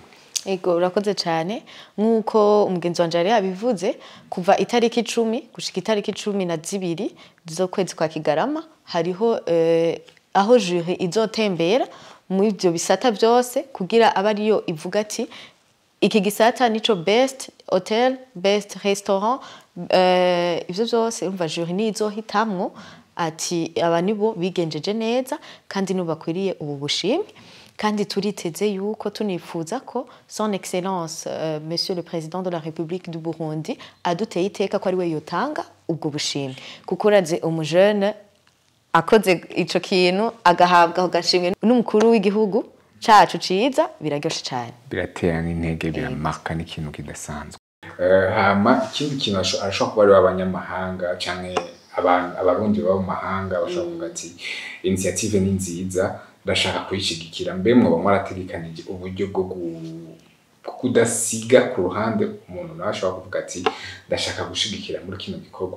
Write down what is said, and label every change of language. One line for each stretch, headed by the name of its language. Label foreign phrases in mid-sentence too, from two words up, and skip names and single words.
Rundi: ego urakoze cyane nk'uko umugenzi wanje yari yabivuze kuva itariki 10 gushika itariki 12 z'ukwezi kwa Kigarama hariho aho jury izotembera mu ivyo bisata byose kugira abariyo ivuga ati iki gisata nico
English: best hotel best restaurant
Rundi: ivyo byose umva jury nizohitamwo ati aba nibo bigenjeje neza kandi nubakwiriye ubu bushimwe kandi turiteze yuko tunifuza ko
French: son excellence monsieur le président de la République du Burundi
Rundi: aduteye iteka ko ari we yotanga ubwo bushimwe kuko uraze umujeune akoze ico kintu agahabwa agashimwe n'umukuru w'igihugu cacu ciza biraryoshe cyane biratera n'intege biramarka n'ikintu kidasanzwe hama ikindi kintu arashobora kuba ari abanyamahanga canke abarundi baba mu mahanga bashobora kuvuga ati initiative ni nziza ndashaka kuyishigikira mbe mwo mwarategekanije uburyo bwo kudasiga ku ruhande umuntu nashobora kuvuga ati ndashaka gushigikira muri kino gikorwa